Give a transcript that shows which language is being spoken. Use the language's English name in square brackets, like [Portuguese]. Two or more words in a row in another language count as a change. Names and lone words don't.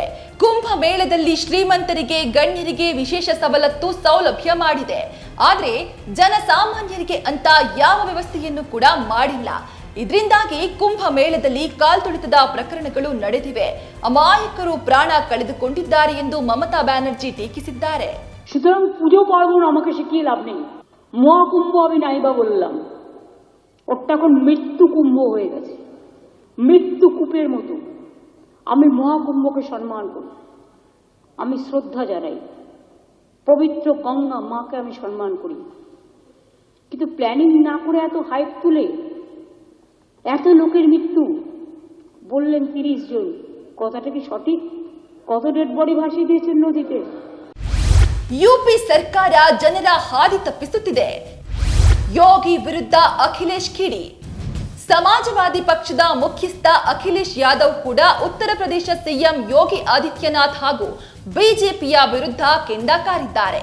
[Kannada] ಕುಂಭ ಮೇಳದಲ್ಲಿ ಶ್ರೀಮಂತರಿಗೆ, ಗಣ್ಯರಿಗೆ ವಿಶೇಷ ಸವಲತ್ತು ಸೌಲಭ್ಯ ಮಾಡಿದೆ. ಆದ್ರೆ ಜನಸಾಮಾನ್ಯರಿಗೆ ಅಂತ ಯಾವ ವ್ಯವಸ್ಥೆಯನ್ನು ಕೂಡ ಮಾಡಿಲ್ಲ. ಇದರಿಂದಾಗಿ ಕುಂಭ ಮೇಳದಲ್ಲಿ ಕಾಲ್ತುಳಿತದ ಪ್ರಕರಣಗಳು ನಡೆದಿವೆ. ಅಮಾಯಕರು ಪ್ರಾಣ ಕಳೆದುಕೊಂಡಿದ್ದಾರೆ ಎಂದು ಮಮತಾ ಬ್ಯಾನರ್ಜಿ ಟೀಕಿಸಿದ್ದಾರೆ. [Bangla] সুতরাং পুজো পার্বণ আমাকে শিখিয়ে লাভ নেই। মহাকুম্ভ আমি নাইবা বললাম, ওটা এখন মৃত্যু কুম্ভ হয়ে গেছে, মৃত্যু কূপের মতো। আমি মহাকুম্ভকে সম্মান করি, আমি শ্রদ্ধা জানাই, পবিত্র গঙ্গা মাকে আমি সম্মান করি। কিন্তু প্ল্যানিং না করে এত হাইপ তুলে এত লোকের মৃত্যু বললেন 30 জন, কথাটা কি সঠিক? কত [English] dead body [Bangla] ভাসিয়ে দিয়েছেন নদীতে? [Kannada] ಯುಪಿ ಸರ್ಕಾರ ಜನರ ಹಾದಿ ತಪ್ಪಿಸುತ್ತಿದೆ. ಯೋಗಿ ವಿರುದ್ಧ ಅಖಿಲೇಶ್ ಕಿಡಿ. ಸಮಾಜವಾದಿ ಪಕ್ಷದ ಮುಖ್ಯಸ್ಥ ಅಖಿಲೇಶ್ ಯಾದವ್ ಕೂಡ ಉತ್ತರ ಪ್ರದೇಶ ಸಿಎಂ ಯೋಗಿ ಆದಿತ್ಯನಾಥ್ ಹಾಗೂ ಬಿಜೆಪಿಯ ವಿರುದ್ಧ ಕೆಂಡ ಕಾರಿದ್ದಾರೆ.